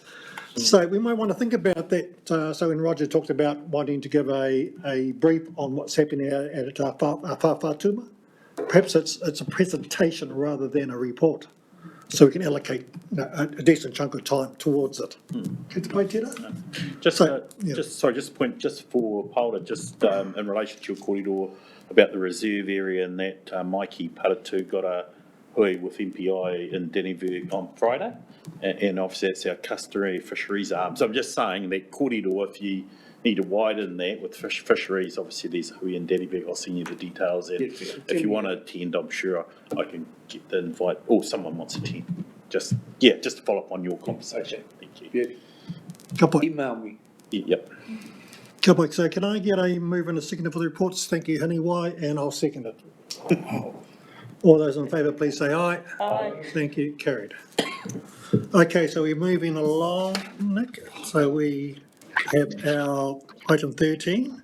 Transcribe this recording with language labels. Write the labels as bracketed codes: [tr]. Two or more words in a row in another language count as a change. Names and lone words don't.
[en] So we might want to think about that. So when Roger talked about wanting to give a brief on what's happening at our whātuma, perhaps it's a presentation rather than a report, so we can allocate a decent chunk of time towards it. [mi] Ki te pai tērā? [en] Just a point, just for Paula, just in relation to your kōrero about the reserve area and that Maiki Paratu got a hui with MPI in Dennyville on Friday, and obviously that's our customary fisheries arm. So I'm just saying that kōrero, if you need to widen that with fisheries, obviously there's a hui in Dennyville. I'll send you the details, and if you want to attend, I'm sure I can get the invite, or someone wants to attend. Just to follow up on your conversation. Thank you. Email me. Yep. [mi] Kia pai. [en] So can I get a move and a second for the reports? Thank you, Haniwai, and I'll second it. All those in favour, please say aye. Aye. Thank you, carried. Okay, so we're moving along, Nick. So we have our item 13.